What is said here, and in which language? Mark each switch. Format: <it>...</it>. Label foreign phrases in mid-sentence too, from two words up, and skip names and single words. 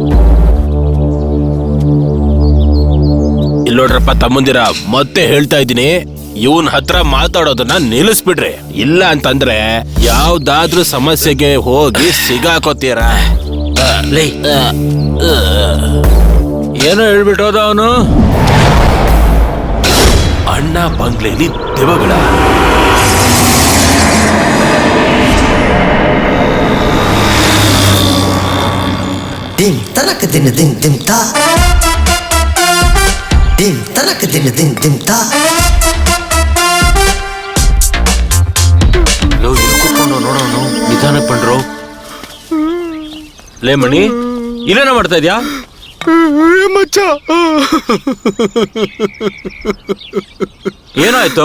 <kn>ಇಲ್ಲೋಡ್ರಪ್ಪ ತಮ್ಮಂದಿರ, ಮತ್ತೆ ಹೇಳ್ತಾ ಇದ್ದೀನಿ, ಇವನ್ ಹತ್ರ ಮಾತಾಡೋದನ್ನ ನಿಲ್ಲಿಸ್ಬಿಡ್ರಿ. ಇಲ್ಲ ಅಂತಂದ್ರೆ ಯಾವ್ದಾದ್ರೂ ಸಮಸ್ಯೆಗೆ ಹೋಗಿ ಸಿಗಾಕೋತೀರ. ಏನೋ ಹೇಳ್ಬಿಟ್ಟೋದ ಅವನು. ಅಣ್ಣ ಬಂಗ್ಲೆಲಿ ದೆವ್ವಗಳ. dim tanak din din dim ta dim tanak din din dim ta. ನೋಡೋನು ನಿಧಾನಕ್ಕೆ ಬಂಡ್ರು. ಲೇ ಮಣಿ, ಇಲ್ಲೇನ ಮಾಡ್ತಾ ಇದ್ಯಾ? ಮಚ್ಚ, ಏನಾಯ್ತು?</kn>